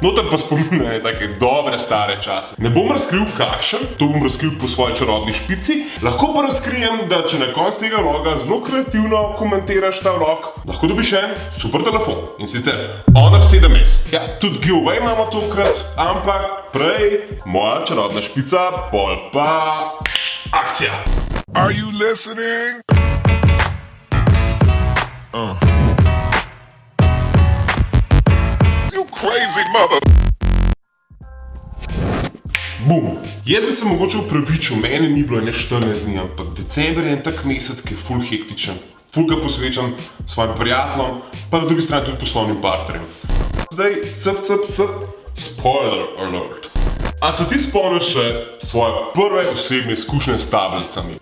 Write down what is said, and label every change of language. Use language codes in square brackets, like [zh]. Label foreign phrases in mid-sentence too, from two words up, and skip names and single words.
[sl] Noter pa spominjajo take dobre stare čase. Ne bom razkril kakšen, to bom razkril po svoji čarobni špici, lahko pa razkrijem, da če na koncu tega vloga zelo kreativno komentiraš ta vlog, lahko dobiš en super telefon. In sicer Honor 7S. Ja, tudi giveaway imamo tokrat, ampak prej moja čarobna špica, pol pa akcija. [en] Are you listening? You crazy mother. Bum! [sl] Jaz bi se mogoče upravičil, meni ni bilo ene 14 dni, ampak december je en tak mesec, ki je ful hektičen. Ful ga posvečam svojim prijateljem, pa na drugi strani tudi poslovnim partnerjem. [en] Zdaj, spoiler alert. [sl] A se ti spomniš še svoje prve osebne izkušnje s tablicami?